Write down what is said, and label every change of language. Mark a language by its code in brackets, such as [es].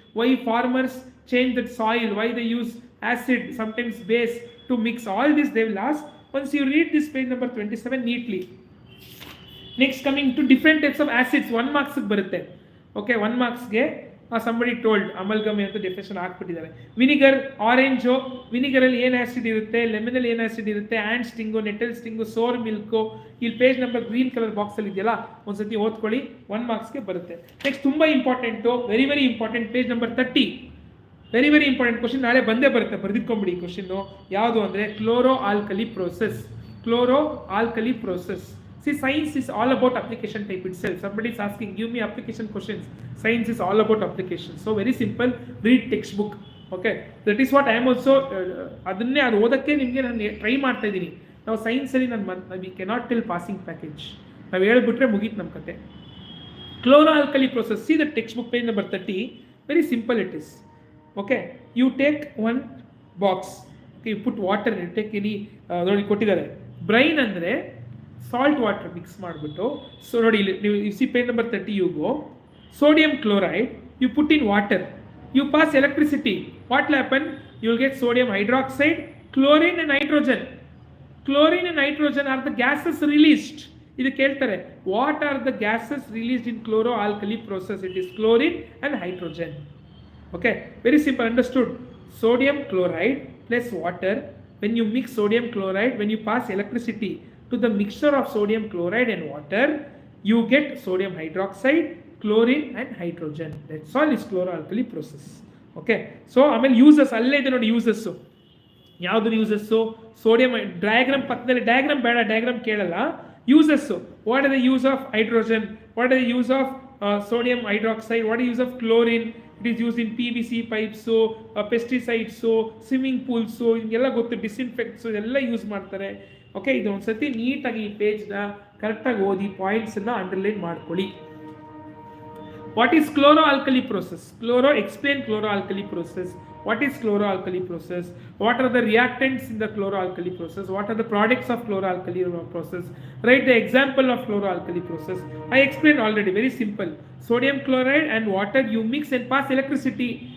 [en] Why farmers change that soil? Why they use acid, sometimes base to mix? All this they will ask once you read this page number 27 neatly. Next, coming to different types of acids, 1 marks ಬರುತ್ತೆ. Okay, 1 marksಗೆ somebody told amalgam ಅಂತ definition ಹಾಕ್ಬಿಟ್ಟಿದ್ದಾರೆ. [kn] Vinegar, orange, ವಿನಿಗರಲ್ಲಿ ಏನು acid ಇರುತ್ತೆ, ಲೆಮನಲ್ಲಿ ಏನು acid ಇರುತ್ತೆ, and ಸ್ಟಿಂಗು, natal ಸ್ಟಿಂಗು, ಸೋರ್ milk. ಇಲ್ಲಿ page number green colour ಬಾಕ್ಸಲ್ಲಿ ಇದೆಯಲ್ಲ, ಒಂದ್ಸತಿ ಓದ್ಕೊಳ್ಳಿ, 1 marksಗೆ ಬರುತ್ತೆ. ನೆಕ್ಸ್ಟ್ ತುಂಬ important, very very important, page number 30. Very very important question, ನಾಳೆ ಬಂದೇ ಬರುತ್ತೆ, ಬರೆದಿಟ್ಕೊಂಬಿಡಿ ಈ ಕ್ವಶನ್ನು. ಯಾವುದು ಅಂದರೆ chloro alkali process. Chloro alkali process. [en] See, science is all about application type itself. Somebody is asking, give me application questions. Science is all about application. So very simple, read textbook. Okay, that is what I am also [kn] ಅದನ್ನೇ ಅದು ಓದಕ್ಕೆ ನಿಮಗೆ ನಾನು try ಮಾಡ್ತಾ ಇದ್ದೀನಿ. [en] ನಾವು ಸೈನ್ಸಲ್ಲಿ we cannot tell passing package. [kn] ನಾವು ಹೇಳ್ಬಿಟ್ರೆ ಮುಗೀತು ನಮ್ಮ ಕತೆ. Chloro alkali process. [en] See the text book page number 30. Very simple it is. Okay, you take 1 box. Okay, you put water, you take any [kn] ನೋಡಿ ಕೊಟ್ಟಿದ್ದಾರೆ. ಬ್ರೈನ್ ಅಂದರೆ ಸಾಲ್ಟ್ ವಾಟರ್ ಮಿಕ್ಸ್ ಮಾಡಿಬಿಟ್ಟು, so ನೋಡಿ ಇಲ್ಲಿ ನೀವು [en] See page number 30 you go, sodium chloride you put in water, you pass electricity. What will happen? You will get sodium hydroxide, chlorine and nitrogen. Chlorine and nitrogen are the gases released. [kn] ಇದು ಕೇಳ್ತಾರೆ, [en] What are the gases released in chloro alkali process? It is chlorine and hydrogen. Okay, very simple, understood. Sodium chloride plus water. When you mix sodium chloride, when you pass electricity to the mixture of sodium chloride and water, you get sodium hydroxide, chlorine and hydrogen. That's all is chloroalkali process. [kn] Okay, so ಆಮೇಲೆ uses ಅಲ್ಲೇ ಇದೆ ನೋಡಿ. Uses ಯಾವುದು? Uses sodium diagram ಪಕ್ಕದಲ್ಲಿ, diagram ಬೇಡ, diagram ಕೇಳಲ್ಲ. [en] Uses, what are the use of hydrogen, what are the use of sodium hydroxide, what is use of chlorine? It is used in PVC pipes, pesticides, swimming pools, [kn] ಹಿಂಗೆಲ್ಲ ಗೊತ್ತು, [en] Disinfects ಎಲ್ಲ use ಮಾಡ್ತಾರೆ. [kn] Okay, ಇದು ಒಂದ್ಸತಿ ನೀಟಾಗಿ ಈ ಪೇಜ್ನ ಕರೆಕ್ಟಾಗಿ ಓದಿ ಪಾಯಿಂಟ್ಸನ್ನು ಅಂಡರ್ಲೈನ್ ಮಾಡ್ಕೊಳ್ಳಿ. [en] What is chloroalkali process? Explain chloroalkali process. What is chloroalkali process? What are the reactants in the chloroalkali process? What are the products of chloroalkali process? Write the example of chloroalkali process. I explained already, very simple. Sodium chloride and water you mix and pass electricity.